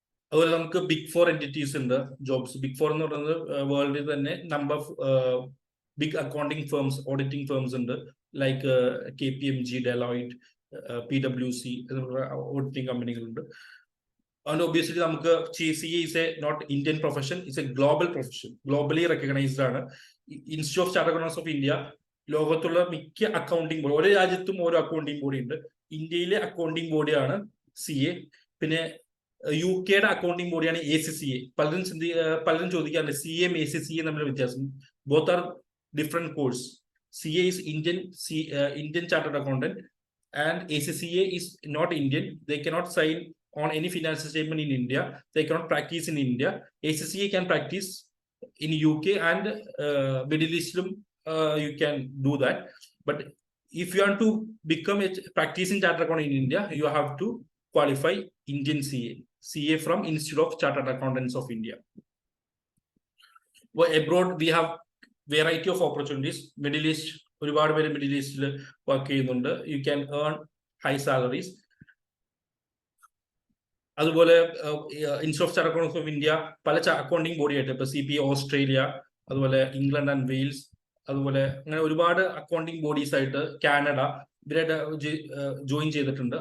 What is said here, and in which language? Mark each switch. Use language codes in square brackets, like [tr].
[ml] അതുപോലെ നമുക്ക് big 4 entities ഉണ്ട് ജോബ്സ്. ബിഗ് 4 എന്ന് പറയുന്നത് വേൾഡിൽ തന്നെ number big accounting firms, auditing firms ഉണ്ട്. Like KPMG, Deloitte, PwC auditing കമ്പനികളുണ്ട്. അതുകൊണ്ട് [en] obviously [ml] നമുക്ക് [en] CA is a not Indian profession, it's a global profession, globally recognized [ml] ആണ്. Institute of chartered accountants of India ലോകത്തുള്ള മിക്ക അക്കൗണ്ടിംഗ് ബോഡി, ഓരോ രാജ്യത്തും ഓരോ accounting body ഉണ്ട്. ഇന്ത്യയിലെ അക്കൗണ്ടിംഗ് ബോഡിയാണ് CA. പിന്നെ UK-യുടെ അക്കൗണ്ടിംഗ് ബോഡിയാണ് ACCA. പലരും ചോദിക്കാറുണ്ട് CA ACCA തമ്മിലുള്ള വ്യത്യാസം. [en] Both are different course. CA is Indian Chartered Accountant and ACCA is not Indian. They cannot sign on any financial statement in India. They cannot practice in India. ACCA can practice in UK and Middle Eastern. You can do that. But if you want to become a practicing chartered accountant in India, you have to qualify Indian CA from Institute of Chartered Accountants of India. Well, abroad we have variety of opportunities. [ml] Middle East, ഒരുപാട് പേര് middle ഈസ്റ്റിൽ work ചെയ്യുന്നുണ്ട്. [en] You can earn high salaries. [ml] അതുപോലെ institute of chartered accountants of India പല accounting body ആയിട്ട്, ഇപ്പൊ CPA Australia, അതുപോലെ England and Wales, അതുപോലെ അങ്ങനെ ഒരുപാട് അക്കൗണ്ടിംഗ് ബോഡീസ് ആയിട്ട് കാനഡ ഇവരായിട്ട് ജോയിൻ ചെയ്തിട്ടുണ്ട്.